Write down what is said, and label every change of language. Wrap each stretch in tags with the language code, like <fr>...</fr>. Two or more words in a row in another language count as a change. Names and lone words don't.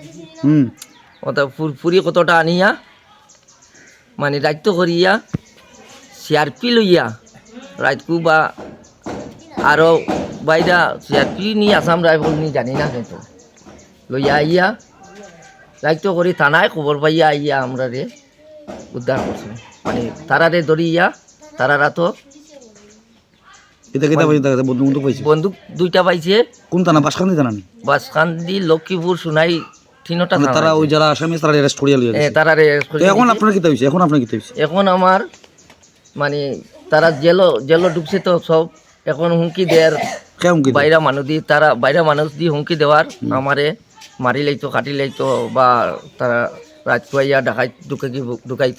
<syl>ওটা ফুরি কতটা আনিয়া মানে দায়িত্ব করিয়া সিআরপি লইয়া রাইতকু বা আরও বাইরা সিআরপি নি আসাম রাইফল নি জানি না, কিন্তু লইয়া আইয়া দায়িত্ব করি থানায় খবর পাইয়া আইয়া আমরা রে উদ্ধার করছি। মানে তারারে ধরিয়া তারারা তো এটা কেটা পাইছে দেখা বন্ধু বন্ধু পাইছে বন্দুক 2টা পাইছে। কোন থানা বাসখান্দি থানা নি বাসখান্দি, লক্ষ্মীপুর, সোনাই, 3টা থানা। তারা ওই যারা আসামি তারা অ্যারেস্ট করিয়া লিয়ে গেছে। তারা arrest করে এখন নিয়েছে। আপনার কি হইছে এখন আপনার কি হইছে এখন আমার মানে তারা জেলো ঢুকছে তো সব, এখন হুমকি দেয়ার কেমন কি বাইরা মানুষ দিয়ে হুমকি দেওয়ার, আমারে মারি লাইতো, কাটি লাইতো, বা তারা রাজপুয়াইয়া ঢুকাইতো।</syl>